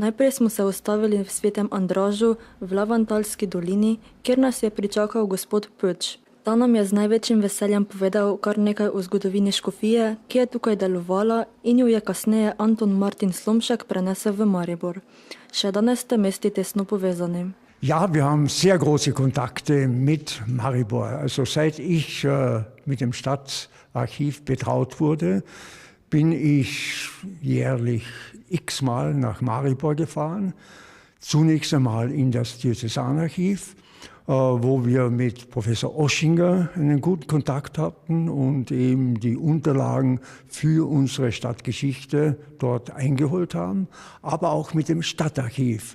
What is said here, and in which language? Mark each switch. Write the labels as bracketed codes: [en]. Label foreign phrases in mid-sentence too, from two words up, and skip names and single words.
[sl] Najprej smo se ustavili v Svetem Andražu v Lavantalski dolini, kjer nas je pričakal gospod Pöč. Ta nam je z največjim veseljem povedal kar nekaj o zgodovini škofije, ki je tukaj delovala in jo je kasneje Anton Martin Slomšek prenesel v Maribor. Še danes ste mesti tesno povezani. [de] Ja, wir haben sehr große Kontakte mit Maribor. Also seit ich mit dem Stadtarchiv betraut wurde, bin ich jährlich x-mal nach Maribor gefahren. Zunächst einmal in das Diözesanarchiv, wo wir mit Professor Oschinger einen guten Kontakt hatten und eben die Unterlagen für unsere Stadtgeschichte dort eingeholt haben, aber auch mit dem Stadtarchiv.